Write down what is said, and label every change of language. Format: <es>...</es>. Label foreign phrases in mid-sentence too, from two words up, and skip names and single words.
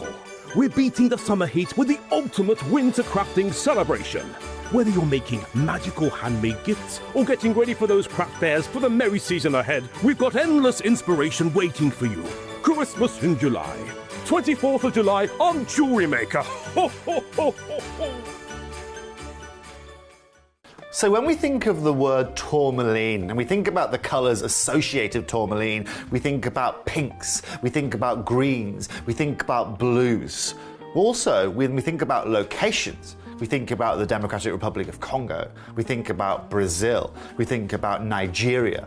<en>We're beating the summer heat with the ultimate winter crafting celebration. Whether you're making magical handmade gifts or getting ready for those craft fairs for the merry season ahead, we've got endless inspiration waiting for you. Christmas in July. 24th of July on JewelleryMaker. Ho, ho, ho, ho, ho. So when we think of the word tourmaline and we think about the colours associated with tourmaline, we think about pinks, we think about greens, we think about blues. Also, when we think about locations, we think about the Democratic Republic of Congo, we think about Brazil, we think about Nigeria.</en>